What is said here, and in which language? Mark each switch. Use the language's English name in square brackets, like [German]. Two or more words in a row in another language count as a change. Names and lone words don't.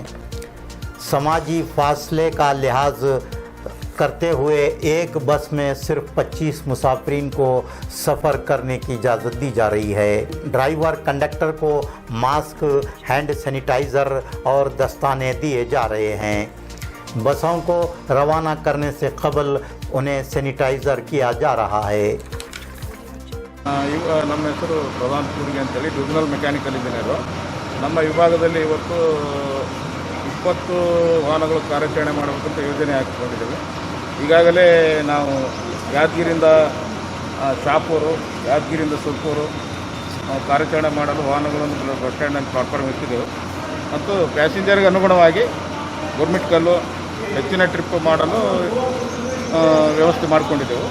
[Urdu] سماجی فاصلے کا لحاظ کرتے ہوئے ایک بس میں صرف 25 مسافرین کو سفر کرنے کی اجازت دی جا رہی ہے. [English] driver conductor [Urdu] کو ماسک, [English] hand sanitizer [Urdu] اور دستانے دیے جا رہے ہیں. بسوں کو روانہ کرنے سے قبل انہیں سینیٹائزر کیا جا رہا ہے. [Kannada] ನಮ್ಮ ಹೆಸರು ಪ್ರಧಾನ್ ಕೂರ್ಗೆ ಅಂತೇಳಿ [English] divisional mechanical engineer. [Kannada] ನಮ್ಮ ವಿಭಾಗದಲ್ಲಿ ಇವತ್ತು 20 ವಾಹನಗಳು ಕಾರ್ಯಾಚರಣೆ ಮಾಡಬೇಕಂತ ಯೋಜನೆ ಹಾಕಿಕೊಂಡಿದ್ದೇವೆ. ಈಗಾಗಲೇ ನಾವು ಯಾದಗಿರಿಯಿಂದ ಶಾಪೂರು, ಯಾದಗಿರಿಯಿಂದ ಸುರ್ಪೂರು ಕಾರ್ಯಾಚರಣೆ ಮಾಡಲು ವಾಹನಗಳನ್ನು [English] bus stand platform [Kannada] ಇಟ್ಟಿದ್ದೆವು ಮತ್ತು ಪ್ಯಾಸೆಂಜರ್ಗೆ ಅನುಗುಣವಾಗಿ ಗುರ್ಮಿಟ್ಕಲ್ಲು ಹೆಚ್ಚಿನ ಟ್ರಿಪ್ ಮಾಡಲು ವ್ಯವಸ್ಥೆ ಮಾಡಿಕೊಂಡಿದ್ದೆವು.